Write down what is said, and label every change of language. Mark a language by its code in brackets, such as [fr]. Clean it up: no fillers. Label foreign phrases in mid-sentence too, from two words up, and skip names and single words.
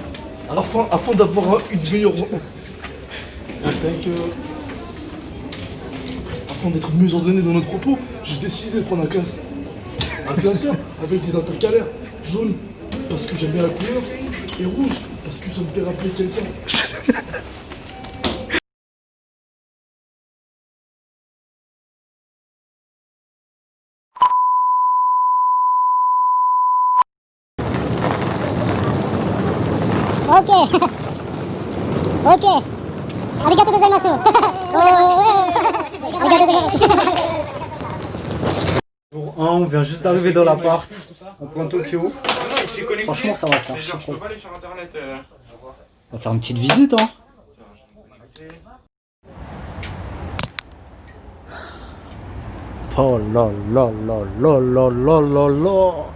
[fr] Alors, Afin d'avoir une meilleure... Afin d'être mieux ordonné dans notre propos, j'ai décidé de prendre un classeur avec des intercalaires. Jaune, parce que j'aime bien la couleur, et rouge, parce que ça me fait rappeler quelqu'un. Ok. Ok. [ja] ありがとうございます。ありがとうございます. [fr] Jour 1, on vient juste d'arriver dans l'appart, en plein Tokyo. Franchement, ça va, ça. Je peux pas aller sur internet. On va faire une petite visite, hein. Oh là là là là là là là là.